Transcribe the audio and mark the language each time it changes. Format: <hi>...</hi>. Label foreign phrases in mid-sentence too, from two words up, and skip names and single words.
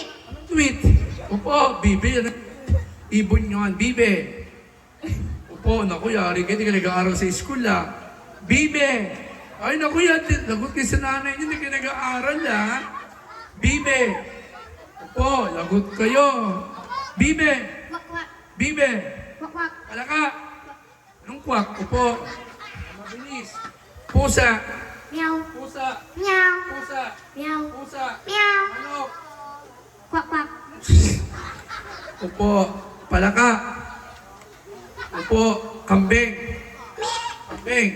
<tl>Anong tweet? Upo, bibe. Ano? Ibon yun. Bibe. Upo, naku, yari kayo, hindi ka nag-aaral sa school, Bibe. Ay, naku, yan. Lagot kayo sa nanay niyo, hindi kayo nag-aaral, Bibe. Upo, lagot kayo. Bibe. Wak wak. Bibe. Wak wak. Palaka. Anong kwak? Upo. Mabilis. Pusa. Meow. Pusa. Meow. Pusa. Meow. Pusa. Meow. Manok. Kwak kwak. Upo. Palaka. Upo. Kambing. Kambing.</tl>